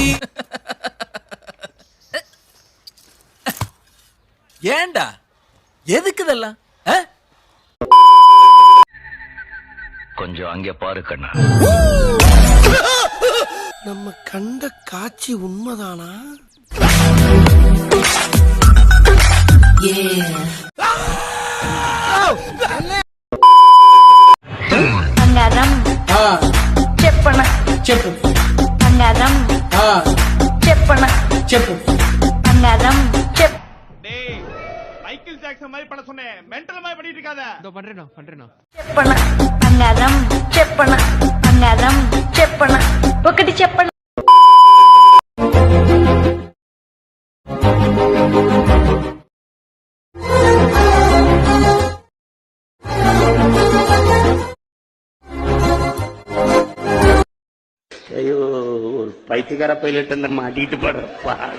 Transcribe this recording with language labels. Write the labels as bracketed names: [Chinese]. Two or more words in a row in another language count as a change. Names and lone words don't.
[Tamil] ஏண்டா எதுக்கு இதெல்லாம்? கொஞ்சம் அங்கே பாரு கண்ணா. நம்ம கண்ட காட்சி உண்மைதானா? [Telugu] బంగారం చెప్పన చెప్పు బంగారం చెప్పన చెప్పు బంగారం చెప్పు. [Tamil] மைக்கேல் ஜாக்சன் மாதிரி பட சொன்னேன், மென்டல் மாதிரி பண்ணிட்டு இருக்காத. இதோ பண்றேன். [Telugu] చెప్పన బంగారం చెప్పన బంగారం చెప్పన ఒకటి చెప్పన. [Tamil] ஐயோ, ஒரு பைத்தியக்கார பைலட் அந்த மாட்டிட்டு படுற பாடு.